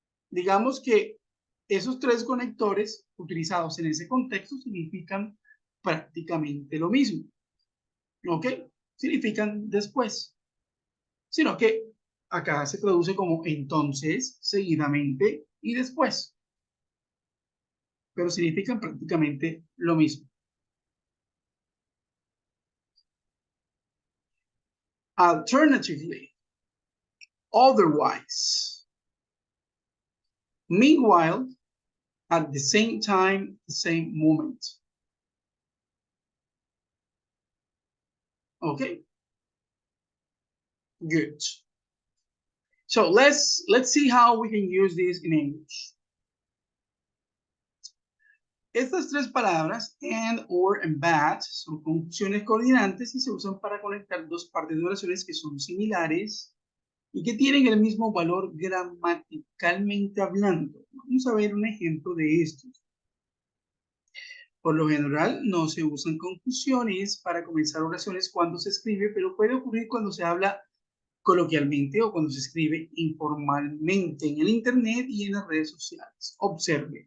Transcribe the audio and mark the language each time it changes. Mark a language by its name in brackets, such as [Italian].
[Spanish] Digamos que esos tres conectores utilizados en ese contexto significan prácticamente lo mismo. ¿Ok? Significan después. Sino que acá se traduce como entonces, seguidamente y después. Pero significan prácticamente lo mismo. [English] Alternatively, otherwise, meanwhile, at the same time, the same moment. Okay? Good. So let's see how we can use this in English. [Spanish] Estas tres palabras, and, or, and but, son conjunciones coordinantes y se usan para conectar dos partes de oraciones que son similares y que tienen el mismo valor gramaticalmente hablando. Vamos a ver un ejemplo de estos. Por lo general, no se usan conjunciones para comenzar oraciones cuando se escribe, pero puede ocurrir cuando se habla coloquialmente o cuando se escribe informalmente en el Internet y en las redes sociales. Observe.